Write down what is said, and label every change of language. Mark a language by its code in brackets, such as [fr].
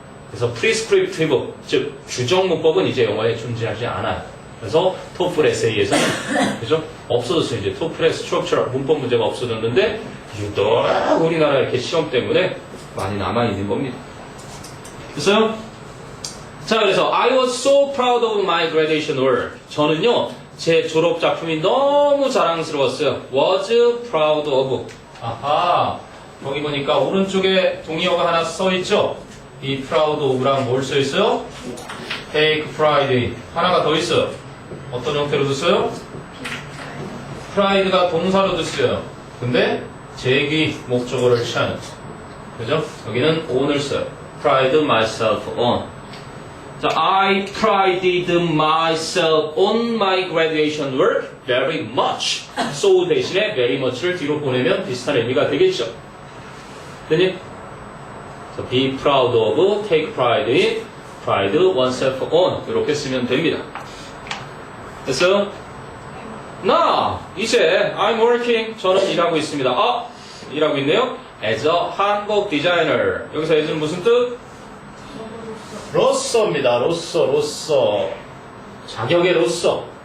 [ko] 그래서 prescriptive 즉 규정 문법은 이제 영어에 존재하지 않아요. 그래서 토플 에세이에서는 그죠? 없어졌어요. 이제 토플의 스트럭처럴 문법 문제가 없어졌는데 유독 우리나라 이렇게 시험 때문에 많이 남아있는 겁니다. 됐어요? 자, 그래서 [en] I was so proud of my graduation work. [ko] 저는요, 제 졸업 작품이 너무 자랑스러웠어요. [en] was proud of. [ko] 아하, 거기 보니까 오른쪽에 동의어가 하나 써있죠? 이 proud of랑 뭘 써있어요? [en] take pride in. [ko] 하나가 더 있어요. 어떤 형태로도 써요? pride가 동사로도 쓰여요. 근데 제기 목적어를 취하는. 그죠? 여기는 on을 써요. [en] pride myself on. 자, I prided myself on my graduation work very much. [ko] So 대신에 very much를 뒤로 보내면 비슷한 의미가 되겠죠. 됐니? [en] So, be proud of, take pride in, pride oneself on. [ko] 이렇게 쓰면 됩니다. 됐어요? 나 이제 [en] I'm working. [ko] 저는 일하고 있습니다. 아, 일하고 있네요. As a 한복 디자이너. 여기서 as는 무슨 뜻? 로서입니다. 로서. 자격의 로서.